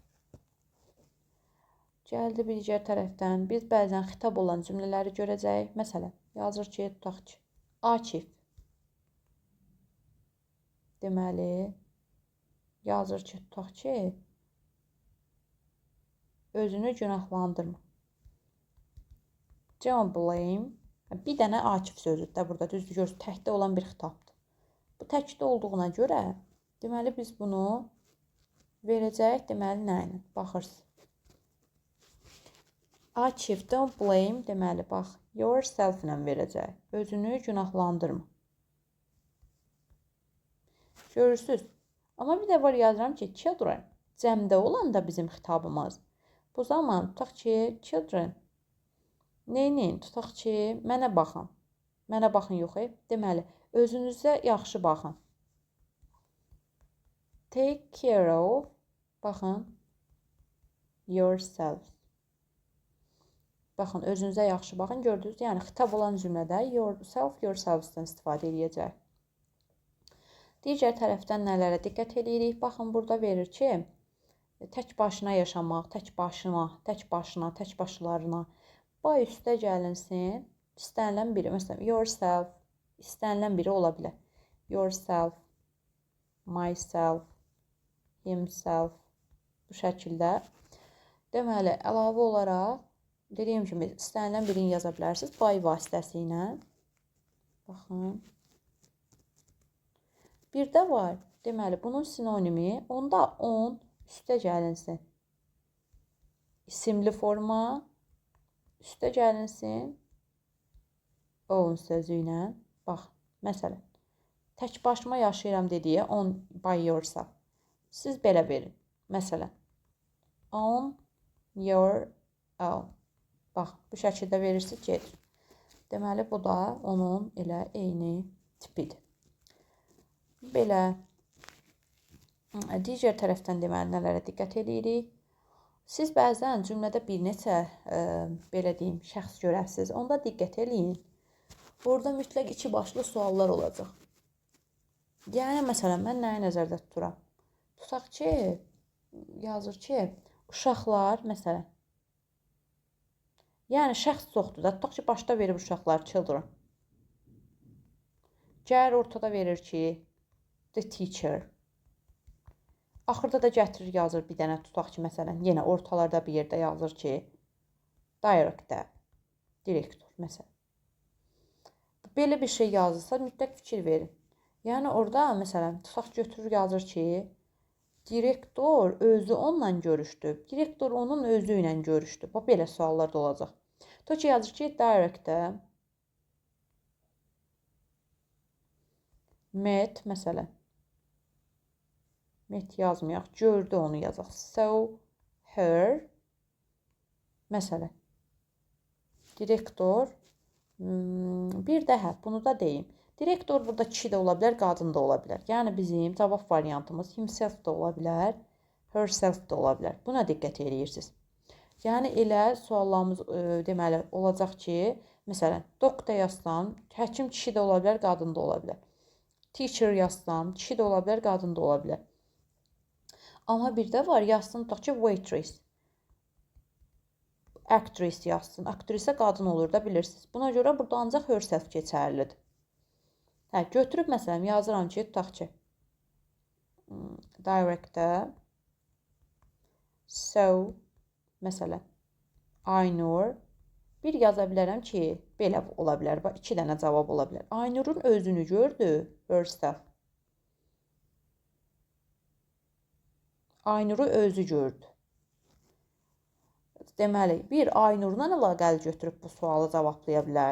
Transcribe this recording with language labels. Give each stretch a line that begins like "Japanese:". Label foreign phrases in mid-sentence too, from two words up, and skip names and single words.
Azerbaijani: Gəldi bir digər tərəfdən. Biz bəzən xitab olan cümlələri görəcəyik. Məsələn, yazır ki, tutaq ki, Akif. Deməli, yazır ki, tutaq ki, özünü günahlandırma.
English: Don't blame.
Azerbaijani: Bir dənə Akif sözüdür də burada, düzdür, görürsünüz, təkdə olan bir xitabdır. Bu təkdə olduğuna görə, deməli, biz bunu verəcəyik, deməli, nə ilə? Baxırsınız. Akif,
English: don't blame,
Azerbaijani: deməli, bax, yourself ilə verəcək. Özünü günahlandırma. Görürsünüz. Amma bir də var yazıram ki, children, cəmdə olan da bizim xitabımız. Bu zaman tutaq ki, children, neyinin? Tutaq ki, mənə baxın. Mənə baxın yox, deməli, özünüzə yaxşı baxın.
English: Take care of,
Azerbaijani: baxın, yourself. Baxın, özünüzə yaxşı baxın, gördünüz. Yəni, xitab olan cümlədə yourself, yourselves-dən istifadə edəcək. Digər tərəfdən nələrə diqqət edirik? Baxın, burada verir ki, tək başına yaşamaq, tək başına, tək başına, tək başlarına. Bay üstə gəlinsin, istənilən biri. Məsələn, yourself, istənilən biri ola bilər.
English: Yourself, myself, himself.
Azerbaijani: Bu şəkildə. Deməli, əlavə olaraq, dediyim kimi, istənilən birini yaza bilərsiniz. By vasitəsi ilə. Baxın. Bir də var. Deməli, bunun sinonimi, onda on üstə gəlinsin. İsimli forma üstə gəlinsin. On sözü ilə. Bax, məsələn, tək başıma yaşayıram dediyə
English: on by yourself.
Azerbaijani: Siz belə verin. Məsələn,
English: on your own.
Azerbaijani: Bax, bu şəkildə verirsiniz, gedir. Deməli, bu da onun elə eyni tipidir. Belə, digər tərəfdən deməli, nələrə diqqət edirik. Siz bəzən cümlədə bir neçə, belə deyim, şəxs görəsiniz. Onda diqqət eləyin. Orada mütləq iki başlı suallar olacaq. Yəni, məsələn, mən nəyi nəzərdə tuturam? Tutaq ki, yazır ki, uşaqlar, məsələn, yəni, şəxs çoxdur da, tutaq ki, başda verir uşaqlar, children. Gəlir ortada verir ki,
English: the teacher.
Azerbaijani: Axırda da gətirir, yazır bir dənə, tutaq ki, məsələn, yenə ortalarda bir yerdə yazır ki, director, direktor, məsələn. Belə bir şey yazırsa, mütləq fikir verin. Yəni, orada, məsələn, tutaq götürür, yazır ki, direktor özü onunla görüşdü, direktor onun özü ilə görüşdü. Bax, belə suallar da olacaq. Tutaq ki, yazır ki,
English: director Met
Azerbaijani: məsələn. Met yazmayaq. Gördü onu yazaq.
English: Saw her.
Azerbaijani: Məsələn. Direktor. Bir daha bunu da deyim. Direktor burada kişi də ola bilər, qadın da ola bilər. Yəni bizim cavab variantımız himself də ola bilər, herself də ola bilər. Buna diqqət edirsiniz. Yəni elə suallarımız deməli olacaq ki, məsələn, doktor yazsam, həkim kişi də ola bilər, qadın da ola bilər. Teacher yazsam, kişi də ola bilər, qadın da ola bilər. Amma bir də var, yazsın tutaq ki, waitress. Actress yazsın. Aktrisə qadın olur da bilirsiniz. Buna görə burada ancaq herself keçərlidir. Hə, götürüb məsələn yazıram ki, tutaq ki,
English: director, so,
Azerbaijani: məsələn, Aynur, bir yaza bilərəm ki, belə ola bilər. Bax, 2 dənə cavab ola bilər. Aynurun özünü gördü, herself. Aynuru özü gördü. Deməli, bir Aynurla əlaqəli götürüb bu sualı cavablaya bilər.